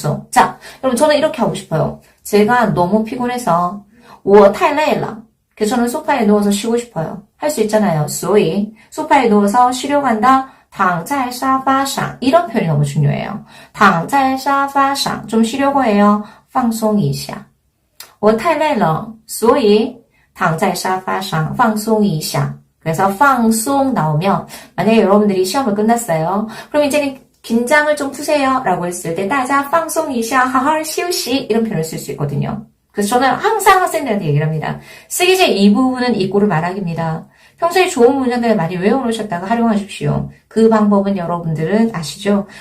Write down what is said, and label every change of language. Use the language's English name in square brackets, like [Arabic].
[Korean] 자, 여러분 저는 이렇게 하고 싶어요. 제가 너무 피곤해서 [Chinese] 我太累了 [Korean] 그래서 저는 소파에 누워서 쉬고 싶어요. 할 수 있잖아요. 所以 소파에 누워서 쉬려고 한다. [Chinese] 躺在沙发上 [Korean] 이런 표현이 너무 중요해요. 躺在沙发上 좀 쉬려고 해요. [Chinese] 放松一下我太累了所以躺在沙发上放松一下 [Korean] 그래서 放松 나오면 만약에 여러분들이 시험을 끝났어요. 그럼 이제는 긴장을 좀 푸세요 라고 했을 때 [Chinese] 大家放松一下好好休息 [Korean] 이런 표현을 쓸 수 있거든요. 그래서 저는 항상 학생들한테 얘기를 합니다. 쓰기제 이 부분은 이꼬르 말하기입니다. 평소에 좋은 문장들을 많이 외워놓으셨다가 활용하십시오. 그 방법은 여러분들은 아시죠?